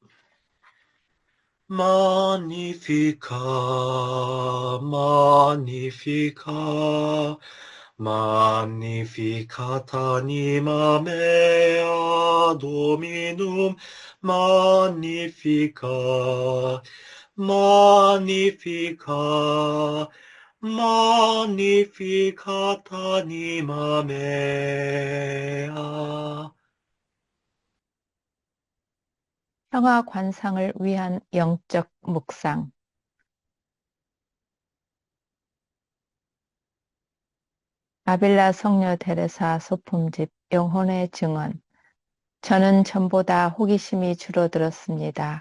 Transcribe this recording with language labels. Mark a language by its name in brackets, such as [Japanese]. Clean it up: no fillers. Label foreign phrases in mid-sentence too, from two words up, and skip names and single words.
[Latin] Magnificat, magnificat, magnificat anima mea Dominum, magnificat, magnificat, magnificat anima mea. [Korean] 평화 관상을 위한 영적 묵상. 아빌라 성녀 데레사 소품집 영혼의 증언. 저는 전보다 호기심이 줄어들었습니다.